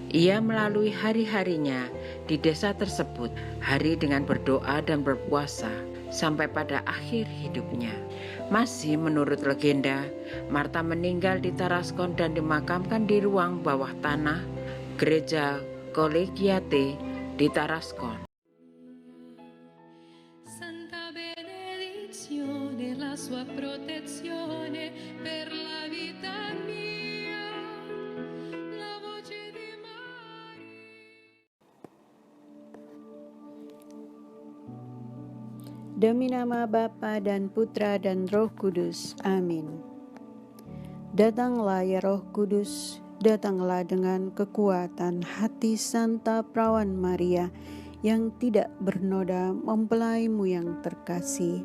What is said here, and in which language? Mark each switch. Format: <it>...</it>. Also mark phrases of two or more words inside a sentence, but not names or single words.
<id>Ia melalui hari-harinya di desa tersebut, hari dengan berdoa dan berpuasa, sampai pada akhir hidupnya. Masih menurut legenda, Marta meninggal di Taraskon dan dimakamkan di ruang bawah tanah gereja Collegiate di Taraskon.</id> <it>Santa benedizione, la sua protezione per la vita mia, la voce di Maria.</it> <id>Demi nama Bapa dan Putra dan Roh Kudus. Amin. Datanglah ya Roh Kudus, datanglah dengan kekuatan hati Santa Perawan Maria yang tidak bernoda mempelaimu yang terkasih.</id>